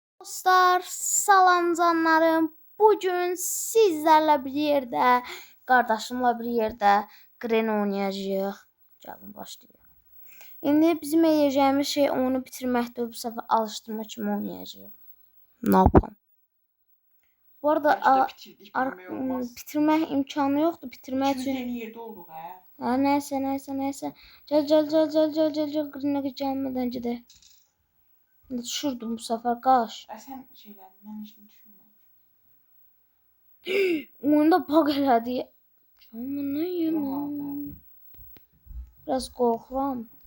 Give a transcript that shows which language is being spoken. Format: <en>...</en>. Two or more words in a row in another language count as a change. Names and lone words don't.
<az>Dostlar, salam canlarım.</az> <tr>Bugün sizlerle bir yerde, kardeşimle bir yerde Gren oynayacağıq.</tr> <az>Gəlin başlayaq. İndi bizim edəcəyimiz şey onu bitirməkdir. Bu səfər alışdırma kimi oynayacağıq.</az> <tr>Ne yapalım?</tr> <az>Bu arada bitirmək imkanı yoxdur. Bitirmək üçün</az> <tr>yeni yerde olduk ha. Ha, neyse. Gel. Gren'e gelmeden gidelim. Düşürdüm bu sefer kaç. Sen şeyler ben hiç düşünmedim.</tr> <az>Oyunda bug elədi.</az> <tr>Canım ne yiyeyim? Biraz korkuram.</tr>